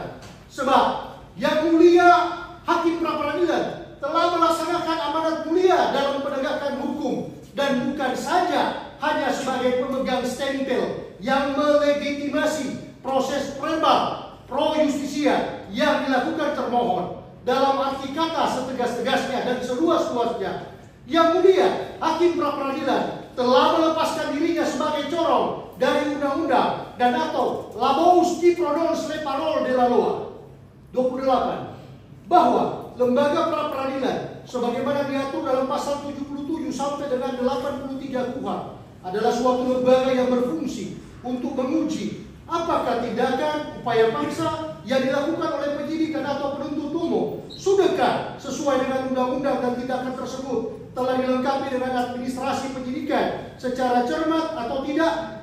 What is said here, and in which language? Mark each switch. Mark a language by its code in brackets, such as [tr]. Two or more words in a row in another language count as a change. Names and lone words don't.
[id] Sebab Yang Mulia Hakim Pra-Peradilan telah melaksanakan amanat mulia dalam penegakan hukum, dan bukan saja hanya sebagai pemegang stempel yang melegitimasi proses verbal [la] pro justisia [id] yang dilakukan termohon. Dalam arti kata setegas-tegasnya dan seluas-luasnya, Yang Mulia Hakim Pra-Peradilan telah melepaskan dirinya sebagai corong dari undang-undang dan atau [fr] Labous qui prononce les paroles de la loi [id] 28, bahwa lembaga pra-peradilan sebagaimana diatur dalam pasal 77 sampai dengan 83 KUHP adalah suatu lembaga yang berfungsi untuk menguji apakah tindakan upaya paksa yang dilakukan oleh penyidik dan atau penuntut umum sudahkah sesuai dengan undang-undang, dan tindakan tersebut telah dilengkapi dengan administrasi penyidikan secara cermat atau tidak.